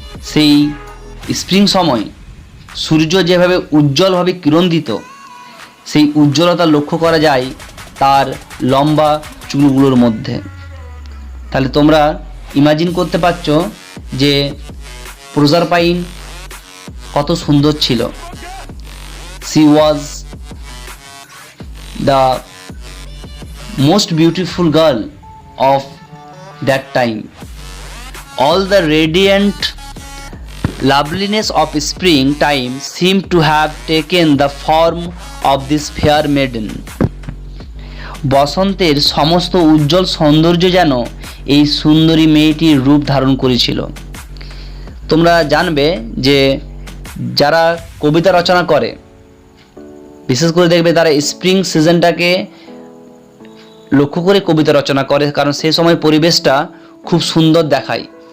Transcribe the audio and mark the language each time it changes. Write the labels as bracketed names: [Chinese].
[Bangla] সেই স্প্রিং সময় সূর্য যেভাবে উজ্জ্বলভাবে কিরণ দিত, সেই উজ্জ্বলতা লক্ষ্য করা যায় তার লম্বা চুলগুলোর মধ্যে। তাহলে তোমরা ইমাজিন করতে পারছো যে প্রোজারপাইন কত সুন্দর ছিল। [English] She was the most beautiful girl of that time. All the radiant loveliness of springtime seemed to have taken the form of this fair maiden. [Bangla] বসন্তের সমস্ত উজ্জ্বল সৌন্দর্য যেন এই সুন্দরী মেয়েটির রূপ ধারণ করেছিল। তোমরা জানবে যে যারা কবিতা রচনা করে, বিশেষ করে দেখবে তারা স্প্রিং সিজনটাকে লক্ষ্য করে কবিতা রচনা করে, কারণ সেই সময় পরিবেশটা খুব সুন্দর দেখায়।